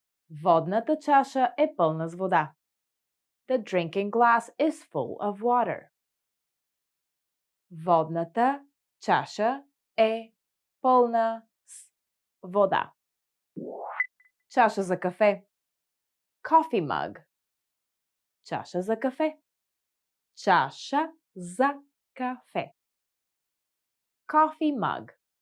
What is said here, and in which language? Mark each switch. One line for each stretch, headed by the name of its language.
Bulgarian: Водната чаша е пълна с вода.
English: The drinking glass is full of water.
Bulgarian: Водната чаша е пълна с вода. Чаша за кафе.
English: Coffee mug.
Bulgarian: Чаша за кафе. Чаша за кафе.
English: Coffee mug.